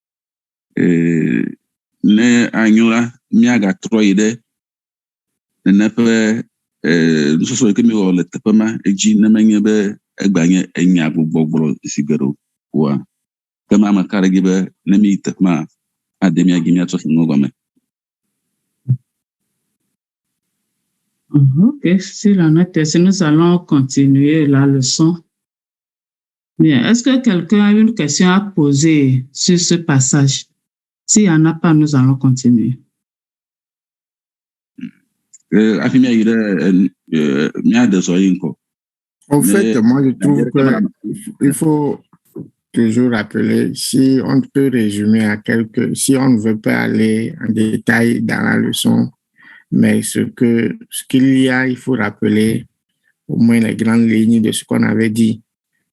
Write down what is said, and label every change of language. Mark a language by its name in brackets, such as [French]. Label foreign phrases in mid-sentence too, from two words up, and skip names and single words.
[Ewe] Ne anyo la, míagatrɔ yi ɖe nene ƒe nusɔsrɔ̃ yi ke mi wɔ le teƒe ma edzi ne menye be egba nye enya gbogbɔgblɔ si geɖe oa. Ke ma ame ka ɖe dzi be ne mi yi teƒe ma ade míagi míatsɔ se ŋuwo gɔme. [French] Ok, si la note est, nous allons continuer la leçon. Bien, est-ce que quelqu'un a une question à poser sur ce passage? S'il n'y en a pas, nous allons continuer. En fait, moi, je trouve qu'il faut toujours rappeler, si on peut résumer si on ne veut pas aller en détail dans la leçon, mais ce qu'il y a, il faut rappeler au moins les grandes lignes de ce qu'on avait dit.